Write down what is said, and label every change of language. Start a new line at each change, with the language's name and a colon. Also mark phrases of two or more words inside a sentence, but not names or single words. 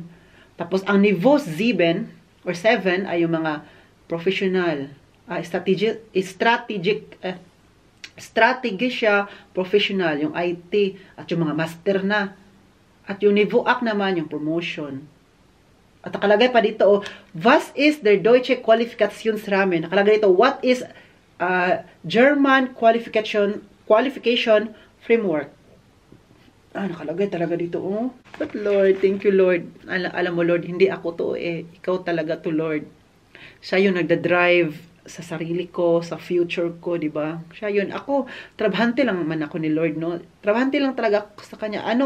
Filipino: Tapos, ang Niveau 7 or 7 ay yung mga professional,
English: strategic strategy
Filipino: siya, professional, yung IT, at yung mga master na. At yung Nivuak naman, yung promotion. At nakalagay pa dito,
German: was ist der deutsche Qualifikationsrahmen?
Filipino: Nakalagay dito,
English: what is German qualification framework?
Filipino: Nakalagay talaga dito,
English: But Lord, thank you Lord.
Filipino: Alam mo Lord, hindi ako to Ikaw talaga to Lord. Siya yung nagda-drive sa sarili ko, sa future ko, di ba? Siya yun. Ako, trabahante lang man ako ni Lord, no? Trabahante lang talaga ako sa Kanya.